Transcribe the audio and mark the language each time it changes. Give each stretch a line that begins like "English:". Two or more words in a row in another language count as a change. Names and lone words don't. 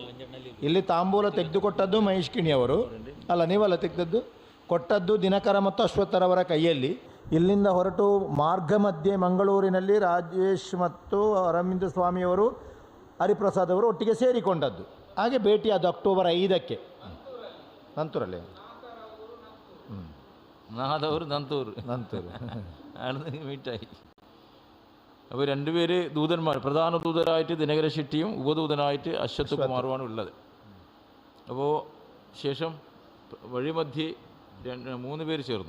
Kannada: ಇಲ್ಲಿ ತಾಂಬೂಲ ತೆಗೆದುಕೊಟ್ಟದ್ದು ಮಹೇಶ್ ಕಿಣಿಯವರು ಅಲ್ಲ, ನೀವಲ್ಲ ತೆಗೆದದ್ದು. ಕೊಟ್ಟದ್ದು ದಿನಕರ ಮತ್ತು ಅಶ್ವತ್ಥರವರ ಕೈಯಲ್ಲಿ. ಇಲ್ಲಿಂದ ಹೊರಟು ಮಾರ್ಗ ಮಧ್ಯೆ ಮಂಗಳೂರಿನಲ್ಲಿ ರಾಜೇಶ್ ಮತ್ತು ಅರವಿಂದ ಸ್ವಾಮಿಯವರು, ಹರಿಪ್ರಸಾದ್ ಅವರು ಒಟ್ಟಿಗೆ ಸೇರಿಕೊಂಡದ್ದು. ಹಾಗೆ ಭೇಟಿಯಾದ ಅಕ್ಟೋಬರ್ 5ಕ್ಕೆ ನಂತೂರಲ್ಲಿ.
Malayalam: നാദവർ നന്തൂർ മീറ്റായി. അപ്പോൾ രണ്ടുപേര് ദൂതന്മാർ, പ്രധാന ദൂതരായിട്ട് ദിനകര ഷെട്ടിയും ഉപദൂതനായിട്ട് അശ്വത് കുമാറുമാണ് ഉള്ളത്. അപ്പോൾ ശേഷം വഴിമധ്യേ 3 പേര് ചേർന്നു.